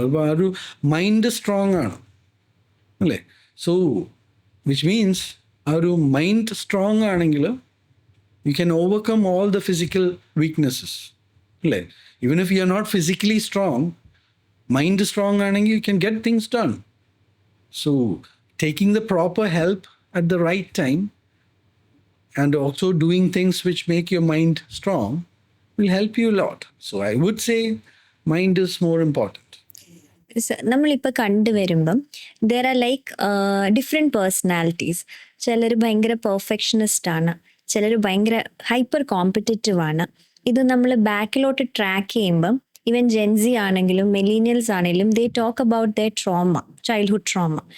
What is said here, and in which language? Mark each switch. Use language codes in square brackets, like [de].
[ml] അപ്പോൾ ആ ഒരു [en] mind strong [ml] ആണ് അല്ലേ. [en] so which means [ml] ആ ഒരു [en] mind strong [ml] ആണെങ്കിൽ [en] you can overcome all the physical weaknesses [ml] അല്ലേ. [en] even if you are not physically strong, mind strong [ml] ആണെങ്കിൽ [en] You can get things done. So taking the proper help at the right time and also doing things which make your mind strong will help you a lot. So I would say mind is more important. [ml] നമ്മളിപ്പോൾ കണ്ടുവരുമ്പം [en] There are like different personalities. [ml] ചിലർ ഭയങ്കര perfectionist ആണ്, ചിലർ ഭയങ്കര hyper competitive ആണ്. ഇത് നമ്മൾ ബാക്കിലോട്ട് ട്രാക്ക് ചെയ്യുമ്പം ഈവൻ ജെൻസി ആണെങ്കിലും മില്ലീനിയൽസ് ആണെങ്കിലും [en] They talk about the trauma, childhood trauma.